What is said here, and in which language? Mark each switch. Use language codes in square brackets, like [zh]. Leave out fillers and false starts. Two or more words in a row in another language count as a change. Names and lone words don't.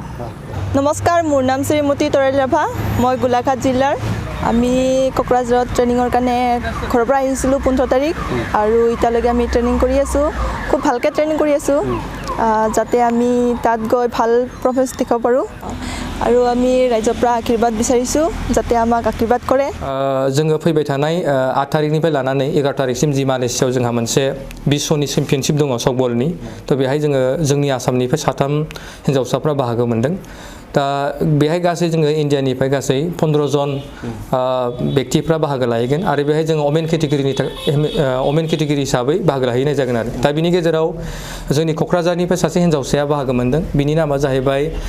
[as] নমস্কাৰ মোৰ নাম শ্ৰীমতী তৰেল ৰাভা মই গোলাঘাট জিলাৰ আমি কোকৰাঝাৰত ট্ৰেইনিঙৰ কাৰণে ঘৰৰ পৰা আহিছিলোঁ 15 তাৰিখ আৰু এতিয়ালৈকে আমি ট্ৰেইনিং কৰি আছোঁ খুব ভালকৈ ট্ৰেইনিং কৰি আছোঁ যাতে আমি তাত গৈ ভাল পাৰফৰ্মেঞ্চ দেখাব পাৰোঁ আৰু আমি ৰাইজৰ পৰা আশীৰ্বাদ বিচাৰিছোঁ যাতে আমাক আশীৰ্বাদ কৰে [brx] जोङो फैबाय थानाय 8 थारिखनिफ्राय लानानै 11 थारिखसिम जि मालयेशियायाव जोंहा मोनसे बिश्वनि चेम्पियनशिप दङ सफ्टबलनि थ' बेहाय जोंनि आसामनिफ्राय 3 हिन्जावसाफ्रा बाहागो मोनदों दा बेहाय गासै जोङो इण्डियानिफ्राय गासै 15 जन व्यक्तिफ्रा बाहागो लाहैगोन आरो बेहाय जोङो [en] women category [brx] हिसाबै बाहागो लाहैनाय जागोन आरो दा बिनि गेजेराव जोंनि क'क्राझारनिफ्राय सासे हिन्जावसाया बाहागो मोनदों बिनि नामा जाहैबाय